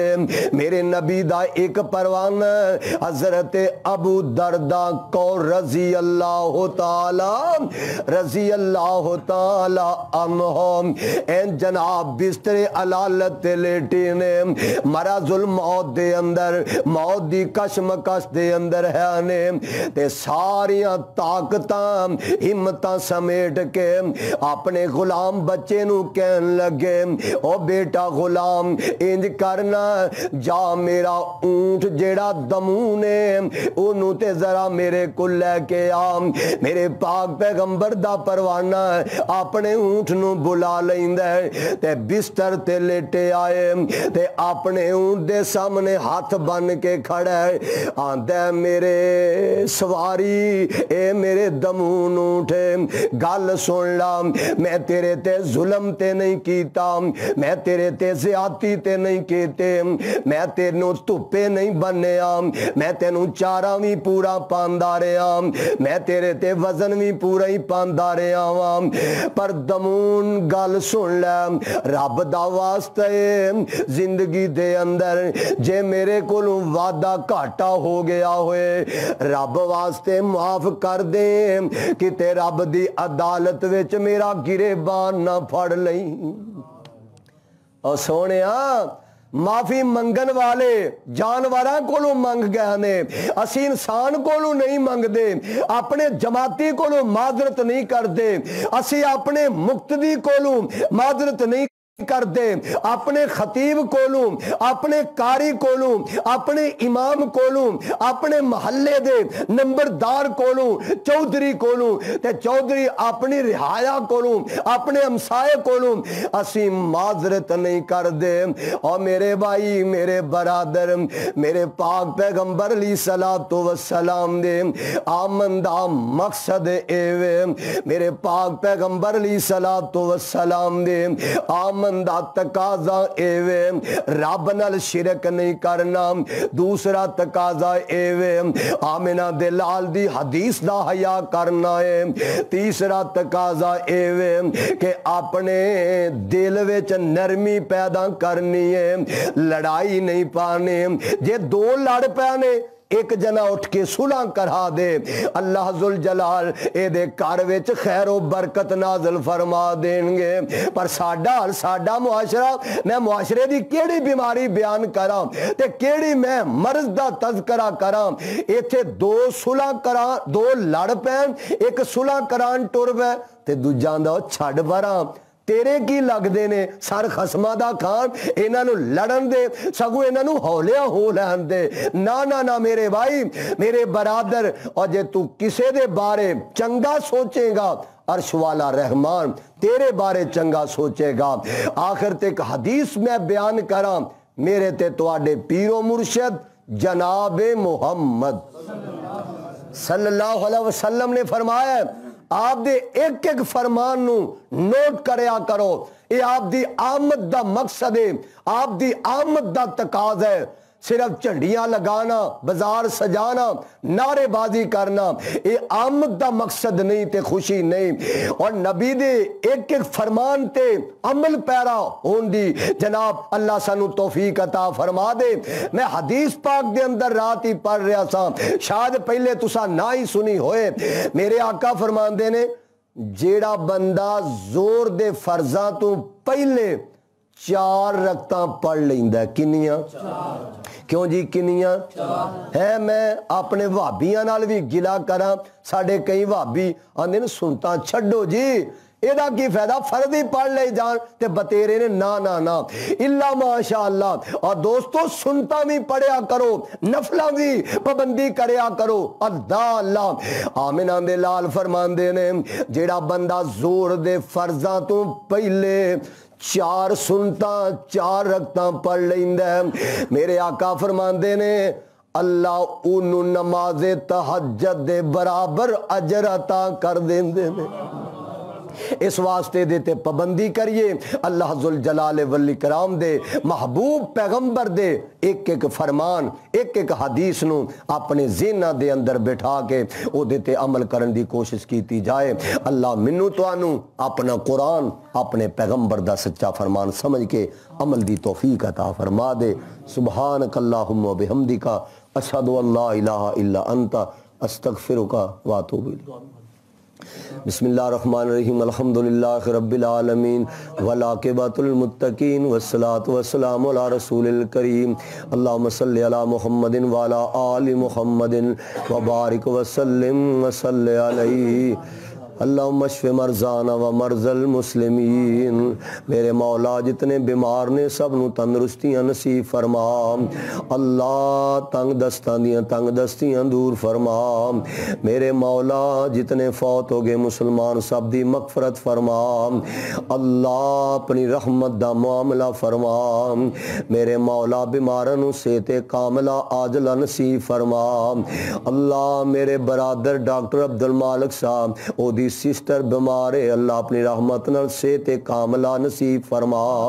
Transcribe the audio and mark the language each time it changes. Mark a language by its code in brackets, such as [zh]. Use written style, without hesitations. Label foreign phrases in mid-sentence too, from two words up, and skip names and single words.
[pa] میرے نبی دا ایک پروانہ حضرت ابو دردہ کو [ar] رضی اللہ تعالی عنہ [pa] این جناب بستر علالت لیٹی نے، مرض الموت دے اندر، موت دی کشم کس دے اندر ہے نے، تے ساریاں طاقتاں ہمتاں سمیٹ کے اپنے غلام بچے نو کہن لگے او بیٹا غلام انج کرنا، جا میرا اونٹ جیڑا دمونے انہوں تے ذرا میرے کو لے کے آ۔ میرے پاک پیغمبر دا پروانہ اپنے اونٹ نو بلا لیندے تے بستر تے لیٹے آئے تے اپنے اونٹ دے سامنے ہاتھ بن کے کھڑے آندے میرے سواری اے میرے دمون اونٹے گل سن لا، میں تیرے تے ظلم تے نہیں کیتا، میں تیرے تے زیادتی تے نہیں کیتے، میں تینوں تھپے نہیں بنیا، میں تینوں چارہ بھی پورا پاندا رہا، میں تیرے تے وزن بھی پورا ہی پاندا رہا، پر دمون گل سن لے، رب دا واسطہ زندگی دے اندر جے میرے کولوں وعدہ گھاٹا ہو گیا ہوئے رب واسطے معاف کر دے، کتے رب دی عدالت وچ میرا گریبان نہ پھڑ لئی۔ اور سونیا معافی منگن والے جانوراں کولوں منگ گئے نے، اسی انسان کولوں نہیں منگ دے، اپنے جماعتی کولوں معذرت نہیں کر دے، اسی اپنے مقتدی کولوں معذرت نہیں کر دے، اپنے خطیب کولوں، اپنے قاری کولوں، اپنے امام کولوں، اپنے محلے دے نمبردار کولوں، چودھری کولوں تے چودھری اپنی رہایا کولوں، اپنے ہمسائے کولوں اسی معذرت نہیں کر دے۔ اور میرے بھائی، میرے برادر، میرے پاک پیغمبر [ar] علیہ الصلوۃ والسلام [pa] دے آمن دا مقصد اے وے، میرے پاک پیغمبر علیہ [ar] الصلوۃ والسلام [pa] دے آمن امن دا تقاضا ایوے رب نال شرک نہیں کرنا، دوسرا تقاضا ایوے آمنہ دے لال دی حدیث دا حیا کرنا ہے، تیسرا تقاضا ایوے کہ اپنے دل وچ نرمی پیدا کرنی ہے، لڑائی نہیں پانی، جے دو لڑ پینے ایک جنا اٹھ کے صلح کرا دے [ar] اللہ ذوالجلال [pa] اے دے گھر وچ خیر و برکت نازل فرما دیں گے۔ پر ساڈا معاشرہ، میں معاشرے دی کیڑی بیماری بیان کراں تے کیڑی میں مرض دا تذکرہ کراں، ایتھے دو صلح کراں، دو لڑ پین، ایک صلح کران ٹر پے تے دوجاں دا چھڈ پراں، تیرے کی لگ دے نے سر خسمہ دا کھان، انہاں نو لڑن دے، سگو انہاں نو ہولیاں ہو لہن دے۔ نا میرے بھائی، میرے برادر، اور جے تو کسے دے بارے چنگا سوچے گا عرش والا رحمان تیرے بارے چنگا سوچے گا۔ آخر تک حدیث میں بیان کراں، میرے تے تواڈے پیر و مرشد جناب محمد [ar] صلی اللہ علیہ وسلم [pa] نے فرمایا ہے، آپ دے ایک ایک فرمان نو نوٹ کریا کرو، یہ آپ دی آمد دا مقصد ہے، آپ دی آمد دا تقاضا ہے۔ صرف جھنڈیاں لگانا، بازار سجانا، نعرے بازی کرنا، یہ آمد دا مقصد نہیں تے خوشی نہیں، اور نبی دے ایک ایک فرمان تے عمل پیرا ہون دی جناب اللہ سانو توفیق عطا فرما دے۔ میں حدیث پاک دے اندر رات ہی پڑھ رہا سا، شاید پہلے تسا نہ ہی سنی ہوئے، میرے آقا فرماندے نے جیڑا بندہ زور دے فرضاں تو پہلے 4 رکعتاں پڑھ لیندا ہے، کنیاں؟ کیوں جی کنیاں ہے؟ میں اپنے وہابیاں نال بھی گلا کراں، ساڈے کئی وہابی آندے نے سنتا چھڈو جی، ایدا کی فائدہ، فرض ہی پڑھ لے جان تے بتیرے نے نا [ar] اللہ ماشاء اللہ۔ [pa] اور دوستو سنتا بھی پڑھیا کرو، نفلہ بھی پابندی کریا کرو، اللہ آمنہ دے لال فرماندے نے جیڑا بندہ زور دے فرضاں تو پہلے 4 سنتا 4 رکعتاں پڑھ لیندا ہے، میرے آقا فرماندے نے اللہ اونوں نماز تہجد دے برابر اجر عطا کر دیندے نے۔ اس واسطے دیتے پابندی کریے، [ar] اللہ ذوالجلال والاکرام [pa] دے محبوب پیغمبر دے ایک ایک فرمان، ایک ایک حدیث نو اپنے ذہناں دے اندر بٹھا کے او دیتے عمل کرن دی کوشش کیتی جائے۔ اللہ منو توانو اپنا قرآن، اپنے پیغمبر دا سچا فرمان سمجھ کے عمل دی توفیق عطا فرما دے۔ [ar] سبحانک اللہم و بحمدک، اشہد ان لا الہ الا انت، استغفرک و اتوب الیک۔ بسم اللہ الرحمن الرحیم، الحمدللہ رب العالمین والعاقبۃ للمتقین والصلاۃ والسلام علی رسول الکریم، اللہم صلی علی محمد وعلی آل محمد وبارک وسلم وصلی علیہ۔ اللہم اشف مرضانا و مرضی المسلمین، [pa] میرے مولا جتنے بیمار نے سب نو تندرستیاں نصیب فرما، اللہ تنگ دستیاں دور فرما، میرے مولا جتنے فوت ہو گئے مسلمان سب دی مغفرت فرما، اللہ اپنی رحمت دا معاملہ فرما، میرے مولا بیماراں نو صحت کاملہ عاجلہ نصیب فرما، اللہ میرے برادر ڈاکٹر عبدالمالک صاحب او دی سسٹر بیمار ہے، اللہ اپنی رحمت نال صحت کاملہ نصیب فرما،